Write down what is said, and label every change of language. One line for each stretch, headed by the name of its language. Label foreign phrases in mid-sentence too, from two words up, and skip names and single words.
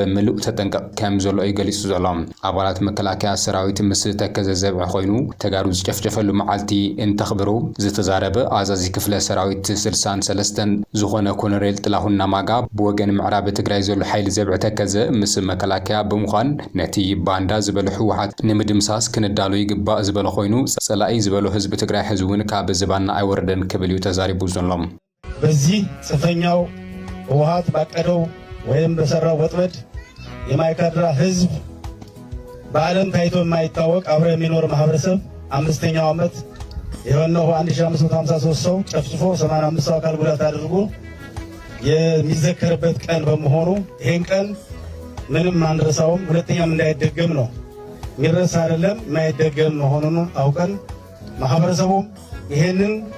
Tigrinya: ምሉእ ተጠንቀቕ ከም ዘሎ ይገሊጹ ዘሎ ኣባላት መከላከያ ሰራዊት ምስ ተከዘ ዘብዕ ኮይኑ ተጋሩ ዝጨፍጨፈሉ መዓልቲ እንተኽብሩ ዝተዛረበ ኣዛዚ ክፍለ ሰራዊት 63 ዝኾነ ኮሎኔል ጥላሁን ናማጋ ብወገን ምዕራብ ትግራይ ዘሎ ሓይሊ ዘብዕ ተከዘ ምስ መከላከያ ብምዃን ነቲ ባንዳ ዝበለ ህወሓት ንምድምሳስ ክንዳሉ ይግባእ ዝበለ ኮይኑ ጸላኢ ዝበለ ህዝቢ ትግራይ ህዝቡን ካብ ዝባና አይወርደን ክብል እዩ ተዛሪቡ ዘሎ
Amharic: በዚህ ጽፈኛው ህወሓት ባቀደው ወይም በሰራው ወጥመድ የማይካድራ ህዝብ በዓለም ታይቶ የማይታወቅ አብሮ የሚኖር ማህበረሰብ አምስተኛው ዓመት የሆነው 1553 ሰው ጨፍጭፎ 85 ሰው አካል ጉዳት አድርጎ የሚዘከርበት ቀን በመሆኑ ይሄን ቀን ምንም አንረሳውም ሁለተኛም እንዳይደገም ነው የሚረሳ አይደለም የማይደገም መሆኑን አውቀን ማህበረሰቡም ይሄንን